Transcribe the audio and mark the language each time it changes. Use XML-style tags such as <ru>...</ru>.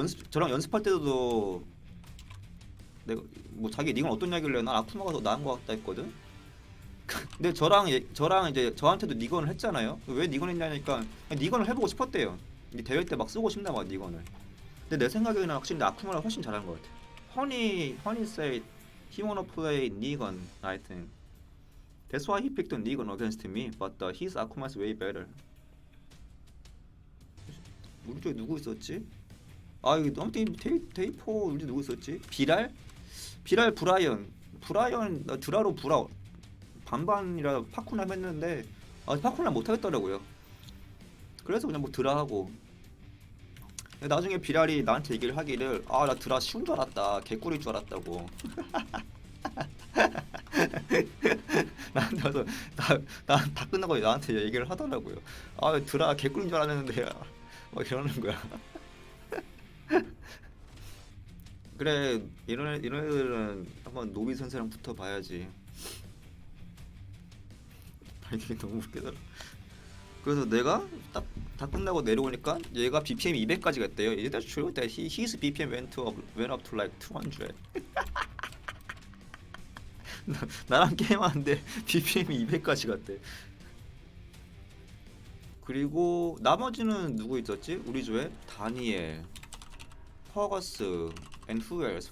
<ko>저랑 연습할 때도 내가 뭐 자기 니건 어떤 이야기를 난 아쿠마가 더 나은 것 같다 했거든. 근데 저랑 이제 저한테도 니건을 했잖아요. 왜 니건 했냐니까 니건을 해보고 싶었대요. 대회 때 막 쓰고 싶나 봐 니건을. 근데 내 생각에는 확실히 아쿠마가 훨씬 잘한 것 같아.</ko> <en>허니 said he wanna play Negon, I think. That's why he picked Negon against me, but his Akuma is way better.</en> <ko>우리 쪽에 누구 있었지? 이거 아무튼 데이4 우리 쪽에 누구 있었지? 비랄 브라이언 드라로 브라 반반이라 파쿠남 했는데 파쿠남 못하겠더라고요. 그래서 그냥 뭐 드라하고. 나중에 비랄이 나한테 얘기를 하기를 나 드라 쉬운 줄 알았다, 개꿀일 줄 알았다고. 나한테 와서 다 끝나고 나한테 얘기를 하더라고요. 드라 개꿀인 줄 알았는데 막 이러는 거야. 그래, 이런 애들은 한번 노비 선생랑 붙어봐야지. 이게 너무 웃기더라. 그래서 내가 딱 다 끝나고 내려오니까 얘가 BPM 200까지 갔대요.</ko> <en>That's true that his BPM went up to like 200.</en> <ko>나랑 게임하는데 BPM이 200까지 갔대. 그리고 나머지는 누구 있었지? 우리 조에 다니엘, 퍼거스,</ko> <en>and who else?</en>